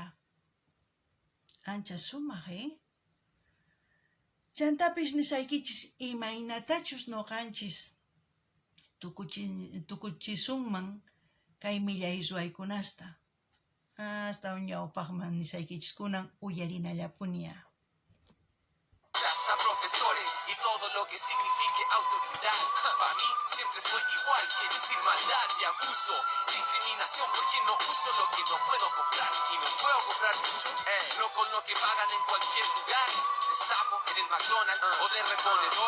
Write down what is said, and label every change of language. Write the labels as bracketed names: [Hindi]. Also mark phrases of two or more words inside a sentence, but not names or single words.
[Quechua] Ancha sumaq, Chantapis nisaykichis imaynatachus noqanchis tukuchisunman kay millay ruwaykunasta. Hasta ñawpaqman nisaykichis kunan uyarinallapuña. [Spanish] A profesores y todo lo que signifique autoridad. Para mí siempre fue igual que decir maldad y abuso, discriminación porque no uso lo que no puedo comprar y no puedo comprar mucho, no con lo que pagan en cualquier lugar, de sapo en el McDonald's o de reponedor.